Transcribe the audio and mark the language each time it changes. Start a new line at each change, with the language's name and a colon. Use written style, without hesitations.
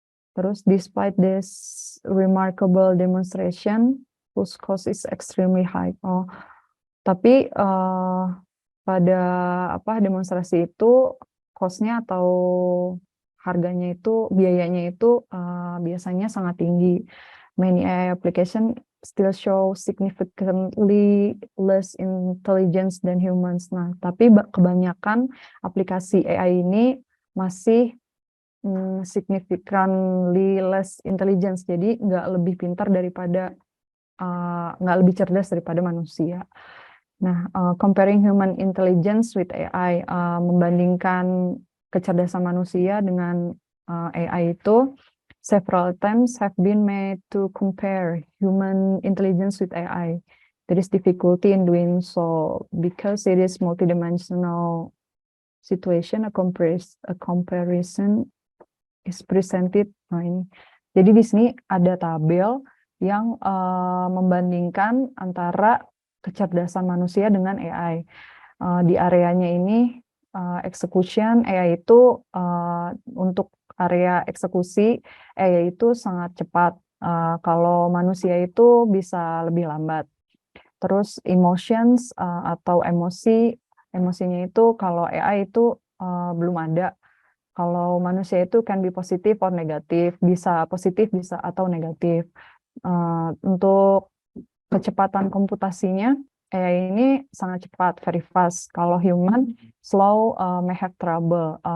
Indonesian: Terus
English: despite this remarkable demonstration, whose cost is extremely high.
Indonesian: Tapi pada demonstrasi itu cost-nya atau harganya itu, biayanya itu biasanya sangat tinggi.
English: Many AI application still show significantly less intelligence than humans.
Indonesian: Nah, tapi kebanyakan aplikasi AI ini masih
English: significantly less intelligence,
Indonesian: jadi nggak lebih pintar daripada nggak lebih cerdas daripada manusia.
English: Nah, comparing human intelligence with AI,
Indonesian: membandingkan kecerdasan manusia dengan AI itu,
English: several attempts have been made to compare human intelligence with AI. There is difficulty in doing so because it is multidimensional situation. A comparison is presented.
Indonesian: Nah, ini. Jadi di sini ada tabel yang membandingkan antara kecerdasan manusia dengan AI. Di areanya ini execution, AI itu untuk area eksekusi AI itu sangat cepat. Kalau manusia itu bisa lebih lambat. Terus emotions atau emosinya itu kalau AI itu belum ada. Kalau manusia itu
English: can be positif or negatif,
Indonesian: bisa positif bisa atau negatif. Untuk kecepatan komputasinya AI ini sangat cepat,
English: very fast.
Indonesian: Kalau
English: human slow, may have trouble.